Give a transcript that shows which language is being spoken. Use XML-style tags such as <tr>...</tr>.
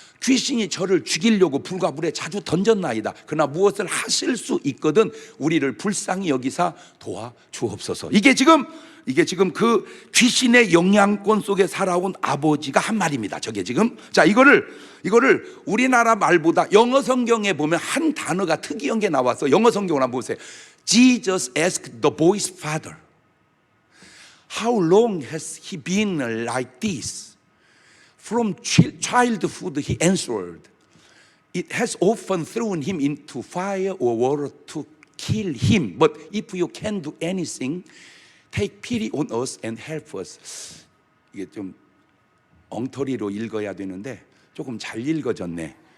<ko>귀신이 저를 죽이려고 불과 물에 자주 던졌나이다. 그러나 무엇을 하실 수 있거든 우리를 불쌍히 여기사 도와 주옵소서. 이게 지금 그 귀신의 영향권 속에 살아온 아버지가 한 말입니다. 저게 지금. 자, 이거를 우리나라 말보다 영어 성경에 보면 한 단어가 특이한 게 나와서 영어 성경을 한번 보세요.</ko> <en>Jesus asked the boy's father, How long has he been like this? From childhood he answered, It has often thrown him into fire or water to kill him. But if you can do anything, take pity on us and help us.</en> <ko>이게 좀 엉터리로 읽어야 되는데 조금 잘 읽어졌네.</ko>